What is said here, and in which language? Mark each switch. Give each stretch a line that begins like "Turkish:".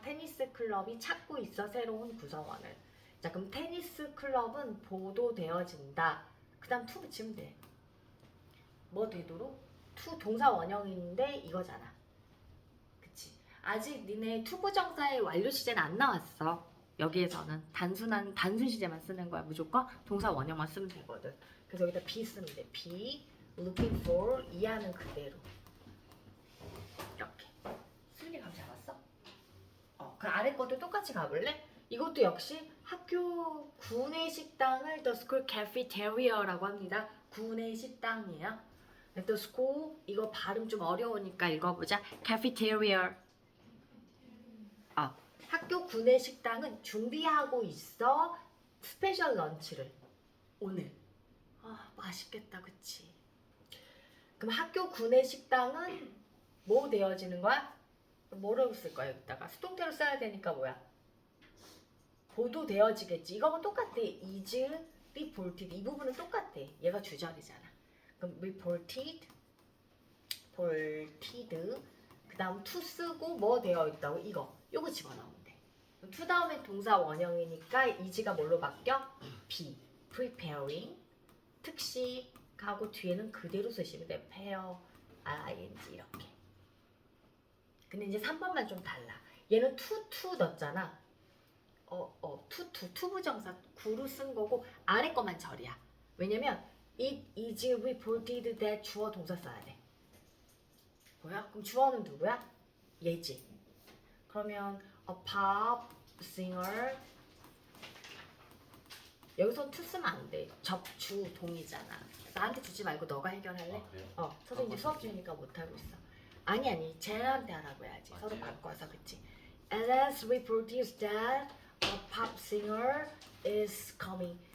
Korean: 테니스 클럽이 찾고 있어 새로운 구성원을. 자 그럼 테니스 클럽은 보도되어진다. 그 다음 to 붙이면 돼. 뭐 되도록? to 동사 원형인데 이거잖아. 그치? 아직 니네 to 부정사의 완료 시제는 안 나왔어. 여기에서는 단순 시제만 쓰는 거야. 무조건 동사 원형만 쓰면 되거든. 그래서 여기다 be 쓰면 돼.
English: be looking for
Korean: 이해하는 그대로. 이렇게. 수준이 감 잡았어? 그 아래 것도 똑같이 가볼래? 이것도 역시 학교 구내 식당을
English: The School Cafeteria
Korean: 라고 합니다. 구내 식당이에요.
English: The School
Korean: 이거 발음 좀 어려우니까 읽어보자.
English: Cafeteria.
Korean: 학교 구내 식당은 준비하고 있어 스페셜 런치를 오늘. 맛있겠다, 그치? 그럼 학교 구내 식당은 뭐 되어지는 거야? 뭐라고 쓸 거야 여기다가? 수동태로 써야 되니까 뭐야? 보도되어지겠지. 이거는 똑같아.
English: is reported.
Korean: 이 부분은 똑같아. 얘가 주절이잖아. 그럼
English: reported, reported.
Korean: 그 다음 to 쓰고 뭐 되어 있다고? 요거 집어넣으면 돼. to 다음에 동사 원형이니까 is가 뭘로 바뀌어?
English: be, preparing.
Korean: 특식하고 뒤에는 그대로 쓰시면 돼.
English: prepare, ing
Korean: 이렇게. 근데 이제 3번만 좀 달라. 얘는 to 넣었잖아. to 부정사 구로 쓴 거고 아래 거만 절이야. 왜냐면
English: it is reported that
Korean: 주어 동사 써야 돼. 뭐야? 그럼 주어는 누구야? 얘지. 그러면
English: a pop singer
Korean: 여기서 to 쓰면 안 돼. 접주 동이잖아. 나한테 주지 말고 너가 해결할래? 선생님 이제 수업 중이니까 못하고 있어. 아니 쟤한테 하라고 해야지. 서로 바꿔서. 그치?
English: As reported that a pop singer is coming.